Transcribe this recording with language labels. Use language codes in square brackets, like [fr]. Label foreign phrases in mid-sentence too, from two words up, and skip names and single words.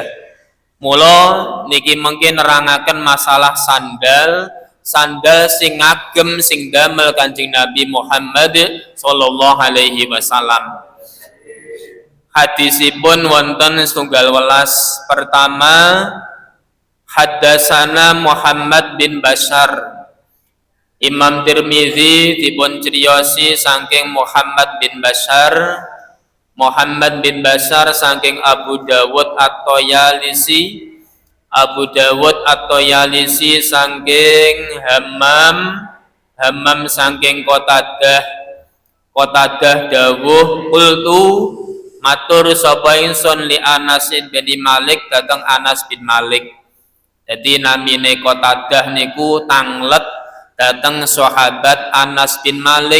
[jv] Mula niki mungkin nerangaken masalah sandal, sandal sing ngagem sing damel Kanjeng Nabi Muhammad [ar] صلى الله عليه وسلم. [jv] Hadisipun wonten setunggal welas. Pertama, [ar] haddasana Muhammad bin Bashar. [jv] Imam Tirmizi dipun criosi saking Muhammad bin Bashar. Muhammad bin Bashar saking Abu Dawud At-Toyalisi. Abu Dawud At-Toyalisi saking Hammam saking Qatadah dawuh qultu matur sapa ingsun li Anas bin Malik dateng Anas bin Malik. Jadi namine Qatadah niku tanglet dateng sahabat Anas bin Malik.